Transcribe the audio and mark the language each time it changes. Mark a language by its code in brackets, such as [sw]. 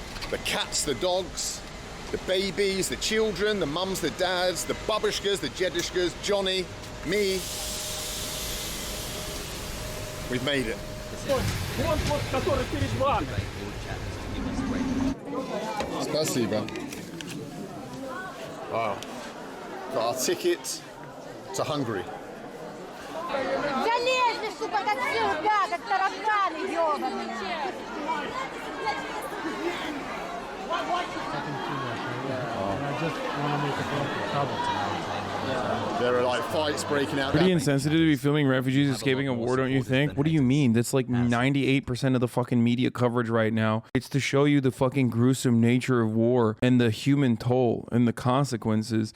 [en] The cats, the dogs, the babies, the children, the mums, the dads, the babushkas, the jedushkas, Johnny, me. We've made it. [ru] Спасибо. [en] Wow. Got our ticket to Hungary. [ru] Залезли, сука, как всегда, как тараканы ёбаные. [en] I just want to make a trouble tonight. There are like fights breaking out. Pretty insensitive to be filming refugees escaping a war, don't you think? What do you mean? That's like 98% of the fucking media coverage right now. It's to show you the fucking gruesome nature of war and the human toll and the consequences.